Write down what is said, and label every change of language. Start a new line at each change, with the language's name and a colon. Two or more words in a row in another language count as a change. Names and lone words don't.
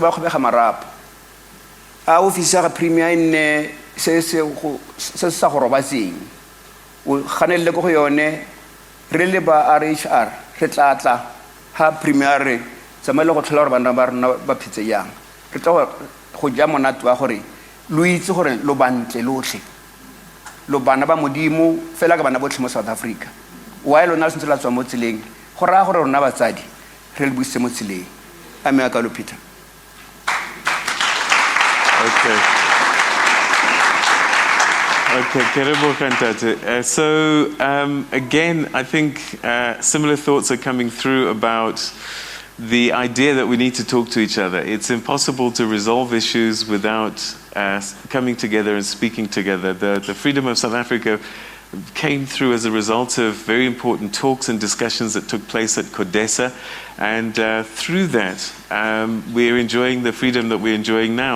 Tswana: ba kgobega marapo a ofisi ya ga premier nne se sa go robatseng o ganelele go yone re le ba RHR re tla ha premier tsamaile go tlhola gore bana ba rona ba phetse yang re tla go ja monate wa gore lo itse gore lo bantle lotlhe lo bana ba modimo fela ka bana botlhe mo South Africa wa ile lona sentse la tswa mo tseleng go raya gore rona batsadi re le buise mo tseleng a me ka lo Peter.
English: Okay, Kerebo Kantate. So again, I think similar thoughts are coming through about the idea that we need to talk to each other. It's impossible to resolve issues without coming together and speaking together. The freedom of South Africa came through as a result of very important talks and discussions that took place at CODESA, and through that we're enjoying the freedom that we're enjoying now.